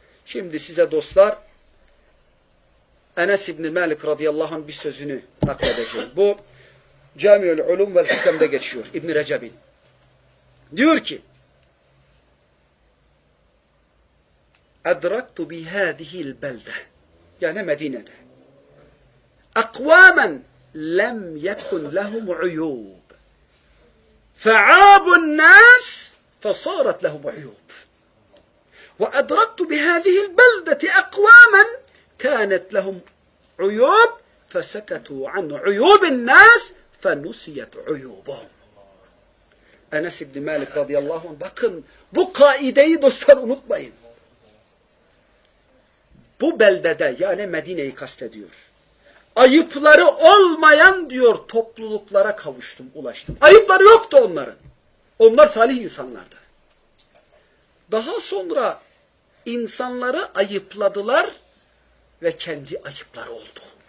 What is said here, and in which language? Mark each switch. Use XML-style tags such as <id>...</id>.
<tr>Şimdi size dostlar, Enes İbni Malik radıyallahu anh bir sözünü nakledeceğim. Bu Camiül Ulum vel Hikem'de geçiyor İbni Recep'in. Diyor ki,</tr> <ar>اَدْرَكْتُ بِهَذِهِ الْبَلْدَةِ</ar> <tr>Yani Medine'de.</tr> <ar>اَقْوَامًا لَمْ يَكُنْ لَهُمْ عُيُوبِ فَعَابُ النَّاسِ فَصَارَتْ لَهُمْ عُيُوبِ وَاَدْرَكْتُ بِهَذِهِ الْبَلْدَةِ اَقْوَامًا كَانَتْ لَهُمْ عُيُوب فَسَكَتُوا عَنْ عُيُوبِ النَّاسِ فَنُسِيَتْ عُيُوبُهُمْ</ar> <tr>Enes İbni Malik radıyallahu anh, bakın bu kaideyi dostlar unutmayın. bu beldede, yani Medine'yi kastediyor. Ayıpları olmayan diyor topluluklara kavuştum, ulaştım. Ayıpları yoktu onların. Onlar salih insanlardı. Daha sonra insanları ayıpladılar ve kendi ayıpları oldu.</tr>